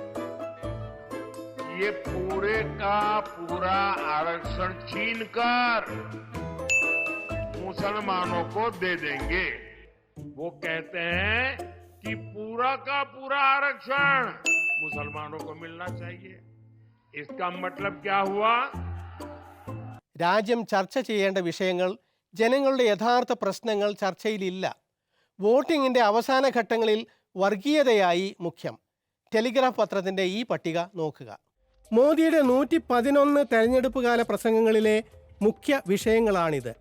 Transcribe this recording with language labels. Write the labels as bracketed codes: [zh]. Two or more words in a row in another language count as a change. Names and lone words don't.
[hi] ये पूरे का पूरा आरक्षण छीनकर मुसलमानों को दे देंगे. वो कहते हैं कि पूरा का पूरा आरक्षण मुसलमानों को मिलना चाहिए. इसका मतलब क्या हुआ? [ml] രാജ്യം ചർച്ച ചെയ്യേണ്ട വിഷയങ്ങൾ, ജനങ്ങളുടെ യഥാർത്ഥ പ്രശ്നങ്ങൾ ചർച്ചയിലില്ല. വോട്ടിങ്ങിൻ്റെ അവസാന ഘട്ടങ്ങളിൽ വർഗീയതയായി മുഖ്യം. ടെലിഗ്രാഫ് പത്രത്തിൻ്റെ ഈ പട്ടിക നോക്കുക. മോദിയുടെ 111 തെരഞ്ഞെടുപ്പ് കാല പ്രസംഗങ്ങളിലെ മുഖ്യ വിഷയങ്ങളാണിത്.